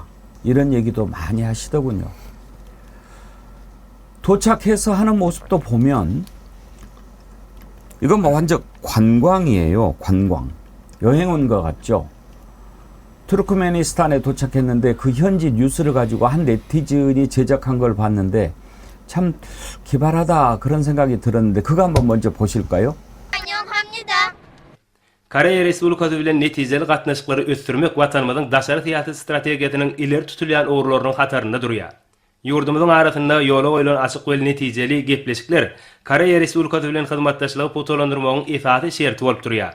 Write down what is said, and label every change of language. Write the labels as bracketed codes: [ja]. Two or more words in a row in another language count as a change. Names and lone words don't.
[ko] 이런 얘기도 많이 하시더군요. 도착해서 하는 모습도 보면 이건 뭐 완전 관광이에요. 관광. 여행 온 것 같죠? 투르크메니스탄에 도착했는데 그 현지 뉴스를 가지고 한 네티즌이 제작한 걸 봤는데 참 기발하다 그런 생각이 들었는데 그거 한번 먼저 보실까요? 환영합니다. [tk] Koreya Respublikası bilen netijeli gatnaşyklary ösdürmek watanymyzyň daşary syýasat strategiýasynyň ileri tutulýan ugrularynyň hatarynda durýar. Ýurdumyzyň arasynda ýola goýulan açyk we netijeli gepleşikler Koreya Respublikasy bilen hyzmatdaşlygy putulandyrmagyň esasy şerti bolup durýar.